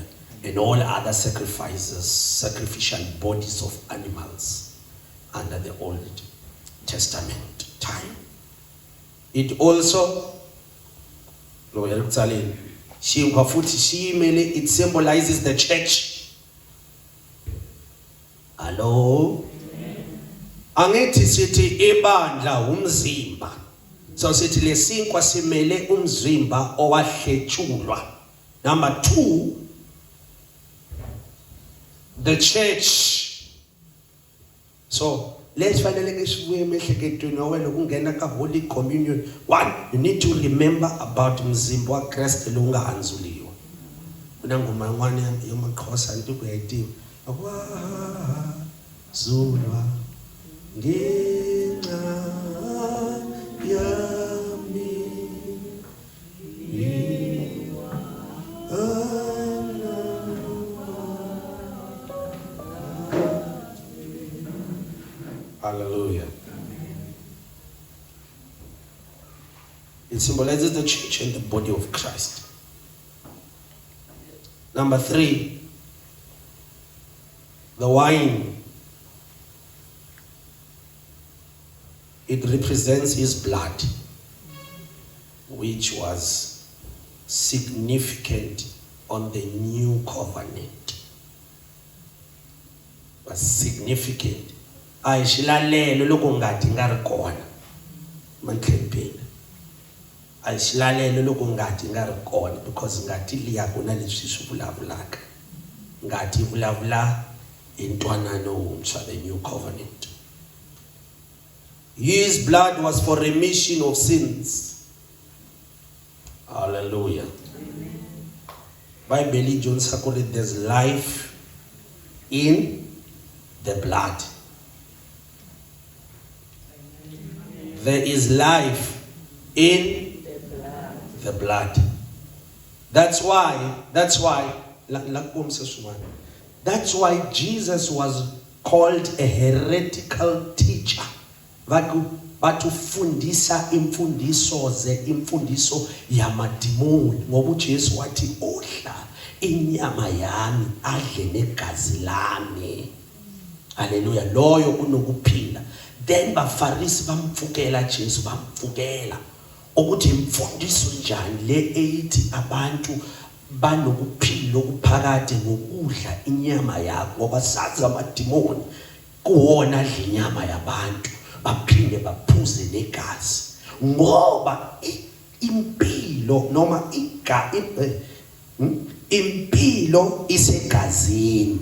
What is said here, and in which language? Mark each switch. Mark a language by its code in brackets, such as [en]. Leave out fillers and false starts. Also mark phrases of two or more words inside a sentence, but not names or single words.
[en] And all other sacrifices, sacrificial bodies of animals under the Old Testament time. It also, it symbolizes the church. Hello? [zu] Angithi sithi ibandla umzimba. So sithi lesinkwa simele umzimba owahletshulwa. [en] Number 2, the church. So let's finally [ts] ungena ka [en] Holy Communion. 1, you need to remember about [ts] mzimba wa Kristu longa hanzuliwa. Kuna ngoma yin'wana yamaXhosa ndikuyayitiva. [zu] Zulwa ngenxa yami. [en] Hallelujah. It symbolizes the church and the body of Christ. Number 3, the wine. It represents his blood, which was significant on the new covenant. Was significant. [ts] Ay shilalelo loko ngati nga ri kona. Mantlempeni. Ay shilalelo loko ngati nga ri kona because ngati liya kuna leswi swi vulavulaka. Ngati vulavula intwanano wuntshwa, [en] the new covenant. His blood was for remission of sins. Hallelujah. Bible John Sakuri, there's life in the blood. There is life in the blood. That's why Jesus was called a heretical teacher. [zu] Batufundisa imfundiso yamadimoni ngoba uJesu wathi odla inyama yami adle negazi lami. Hallelujah. Loyo unokuphila. then bafarisi bamfukela Jesu, bamfukela ukuthi imfundiso njani le eyithi abantu banokuphila okuphakade ngokudla inyama yakho, ngoba sazi amadimoni kuwona adla inyama yabantu baphinde baphuze negazi, ngoba impilo noma impilo isegazini.